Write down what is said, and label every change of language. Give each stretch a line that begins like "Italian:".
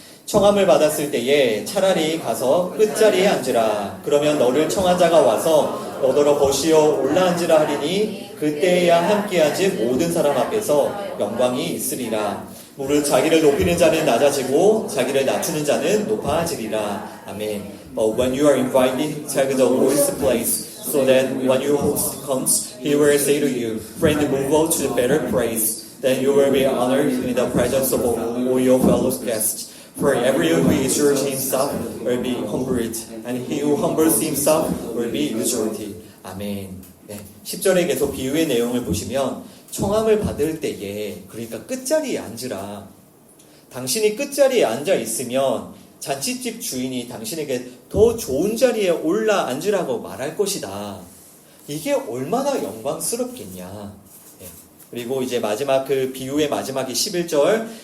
Korean: 청함을 받았을 때에 차라리 가서 끝자리에 앉으라. 그러면 너를 청한 자가 와서 너더러 보시어 올라앉으라 하리니 그때야 함께하지 모든 사람 앞에서 영광이 있으리라. 무릇 자기를 높이는 자는 낮아지고 자기를 낮추는 자는 높아지리라. 아멘.
English: But when you are invited, take the lowest place, so that when your host comes, he will say to you, friend, move on to the better place. Then you will be honored in the presence of all your fellow guests. For everyone who exalts himself will be humbled, and he who humbles himself will be exalted.
Korean: 아멘. 10절에 계속 비유의 내용을 보시면 청함을 받을 때에, 그러니까 끝자리에 앉으라. 당신이 끝자리에 앉아 있으면 잔치집 주인이 당신에게 더 좋은 자리에 올라 앉으라고 말할 것이다. 이게 얼마나 영광스럽겠냐. 그리고 이제 마지막 그 비유의 마지막이 11절.